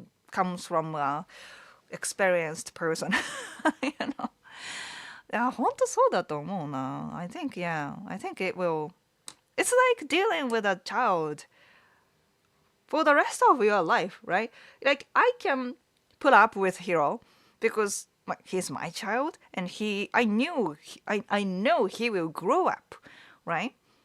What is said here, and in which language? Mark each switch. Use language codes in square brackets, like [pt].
[en] Comes from a experienced person. you know. [ja] いや、本当そうだと思うな。 [en] I think, yeah. I think it will. It's like dealing with a child for the rest of your life, right? Like I can put up with Hiro because he's my child, and I know he will grow up, right?